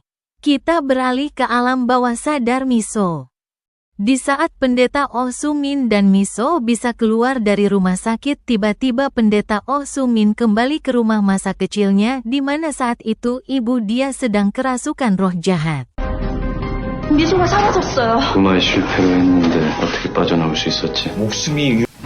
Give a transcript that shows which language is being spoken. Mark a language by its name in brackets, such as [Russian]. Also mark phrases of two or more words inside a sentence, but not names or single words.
[Indonesian] Kita beralih ke alam bawah sadar Miso. Di saat Pendeta Oh Soo-min dan Miso bisa keluar dari rumah sakit, tiba-tiba Pendeta Oh Soo-min kembali ke rumah masa kecilnya di mana saat itu ibu dia sedang kerasukan roh jahat. [Korean] 미소가 사라졌어요. 도마에 실패를 했는데 어떻게 빠져나올 수 있었지? 목숨이